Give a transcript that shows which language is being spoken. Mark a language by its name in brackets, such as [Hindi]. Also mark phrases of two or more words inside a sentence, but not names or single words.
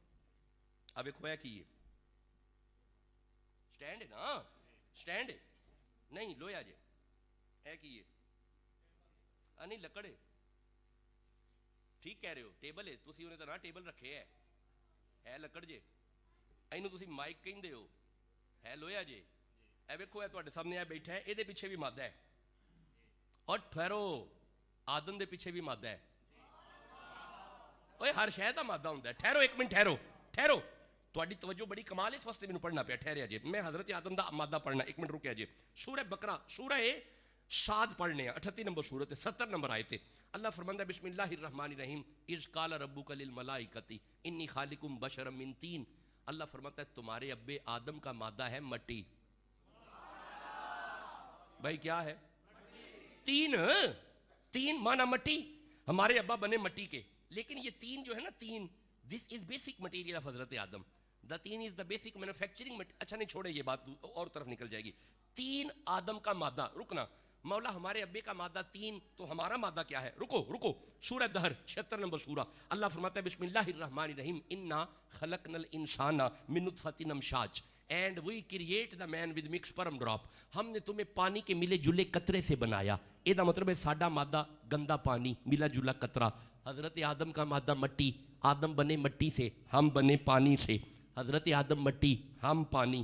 [Punjabi] اب ایک ہویا کی سٹینڈ ہے نا، سٹینڈ ہے نہیں لویا جے ہے کی نہیں لکڑے، ٹھیک کہہ رہے ہو، ٹیبل ہے، تسی انہیں طرح ٹیبل رکھے ہے لکڑ جے، اینو تسی مائک کہندے ہو، ہے لویا جے. اے ویکھو ہے تواڈے سامنے بیٹھا ہے، ایدے پیچھے بھی مادہ ہے، اور ٹھہرو آدم دے پیچھے بھی مادہ ہے. اوے ہر شے دا مادہ ہوندا ہے. ٹھہرو ایک منٹ، ٹھہرو تواڈی توجہ بڑی کمال اس واسطے مینوں پڑھنا پیا. ٹھہریا جے، میں حضرت آدم دا مادہ پڑھنا، ایک منٹ رکیا جے. سورہ بقرہ، سورہ صاد پڑھنے ہیں، 38 نمبر سورت ہے، 70 نمبر آیت ہے. اللہ فرماندا ہے [Arabic] بسم اللہ الرحمن الرحیم اذ قال ربک للملائکۃ انی خالق بشرا من طین. [Urdu] اللہ فرماتا ہے تمہارے ابے آدم کا مادہ ہے مٹی. بھائی کیا ہے؟ تین مانا مٹی. ہمارے ابا بنے مٹی کے، لیکن یہ تین جو ہے نا، تین [English] this is basic material of [Urdu] حضرت آدم. [English] the teen is the basic manufacturing. [Urdu] اچھا نہیں چھوڑے یہ بات اور طرف نکل جائے گی. تین آدم کا مادہ. رکنا، مولا ہمارے ابے کا مادہ تین، تو ہمارا مادہ کیا ہے؟ رکو سورہ دہر 76 نمبر سورہ. اللہ فرماتا ہے [Arabic] بسم اللہ الرحمن الرحیم انا خلقنا الانسان من نطفۃ امشاج [English] and we create the man with mix sperm drop. [Urdu] ہم نے تمہیں پانی کے ملے جلے قطرے سے بنایا. [Punjabi] یہ دا مطلب ہے ساڈا مادہ گندا پانی، [Urdu] ملا جلا قطرہ. حضرت آدم کا مادہ مٹی، آدم بنے مٹی سے، ہم بنے پانی سے. حضرت آدم مٹی، ہم پانی.